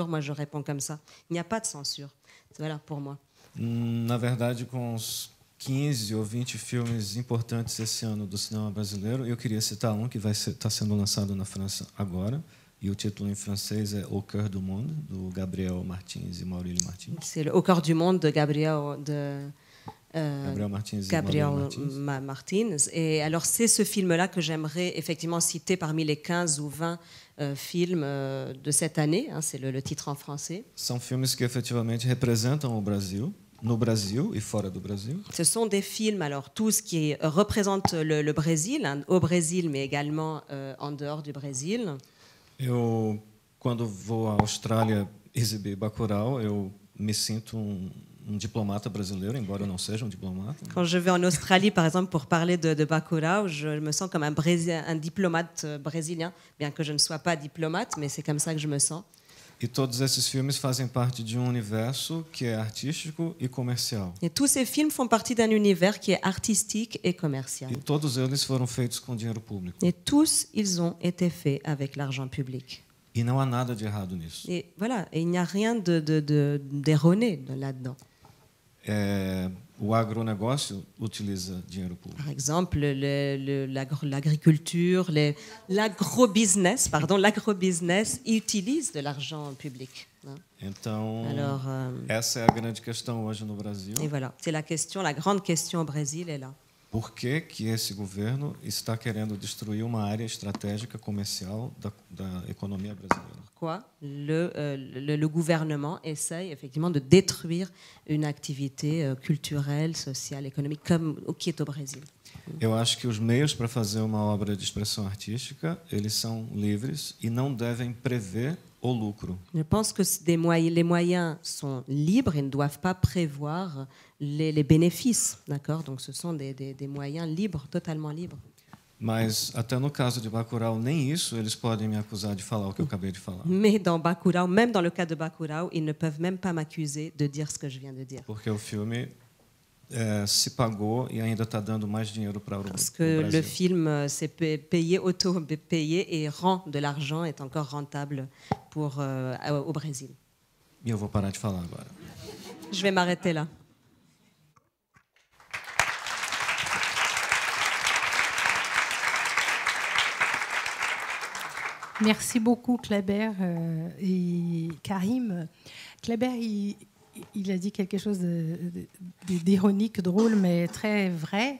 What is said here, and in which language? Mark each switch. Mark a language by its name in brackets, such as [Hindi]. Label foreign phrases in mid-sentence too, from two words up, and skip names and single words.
[French] Moi, je réponds comme ça. Il n'y a pas de censure. Voilà pour moi. [Portuguese] Na verdade, com os 15 ou 20 filmes importantes esse ano do cinema brasileiro, eu queria citar um que vai estar sendo lançado na França agora, e o título em francês é Au cœur du monde, do Gabriel Martins e Maurílio Martins. [French] C'est le Au cœur du monde de Gabriel Martins et Gabriel Maurílio Martins. Et alors, c'est ce film-là que j'aimerais effectivement citer parmi les 15 ou 20 films de cette année. Hein, c'est le titre en français. [Portuguese] São filmes que efetivamente representam o Brasil, no Brasil e fora do Brasil. [French] Ce sont des films, alors tous qui représentent le Brésil, hein, au Brésil, mais également en dehors du Brésil. [Portuguese] Eu, quando vou à Austrália exibir Bacurau, eu me sinto diplomata brasileiro, embora eu não seja diplomata. [French] Quand je vais en Australie, par exemple, pour parler de Bacurau, je me sens comme un diplomate brésilien, bien que je ne sois pas diplomate, mais c'est comme ça que je me sens. [Portuguese] E todos esses filmes fazem parte de um universo que é artístico e comercial. [French] Et tous ces films font partie d'un univers qui est artistique et commercial. [Portuguese] E todos eles foram feitos com dinheiro público. [French] Et tous, ils ont été faits avec l'argent public. [Portuguese] E não há nada de errado nisso. [French] Et voilà, et il n'y a rien d'erroné là-dedans. [Portuguese] O agronegócio utiliza dinheiro público. [French] Par exemple, l'agriculture, l'agrobusiness utilise de l'argent public. Hein. [Portuguese] Então, [French] Alors, [Portuguese] essa é a grande questão hoje no Brasil. [French] Et voilà, c'est la grande question au Brésil est là. [Portuguese] Por que esse governo está querendo destruir uma área estratégica comercial da economia brasileira? [French] Pourquoi le gouvernement essaye effectivement de détruire une activité culturelle, sociale, économique comme qui est au Brésil? [Portuguese] Eu acho que os meios para fazer uma obra de expressão artística, eles são livres e não devem prever o lucro. [French] Je pense que les moyens sont libres et ne doivent pas prévoir les bénéfices, d'accord? Donc ce sont des moyens libres, totalement libres. [Portuguese] Mas até no caso de Bacurau, nem isso eles podem me acusar de falar o que eu acabei de falar. [French] Mais dans Bacurau, même dans le cas de Bacurau, ils ne peuvent même pas m'accuser de dire ce que je viens de dire. [Portuguese] Porque o filme se pagou e ainda está dando mais dinheiro para o Brasil. [French] Parce que le film s'est payé, auto-payé et rend de l'argent, est encore rentable au Brésil. [Portuguese] E eu vou parar de falar agora. [French] Je vais m'arrêter là. Merci beaucoup, Kleber et Karim. Kleber, il a dit quelque chose d'ironique, drôle, mais très vrai.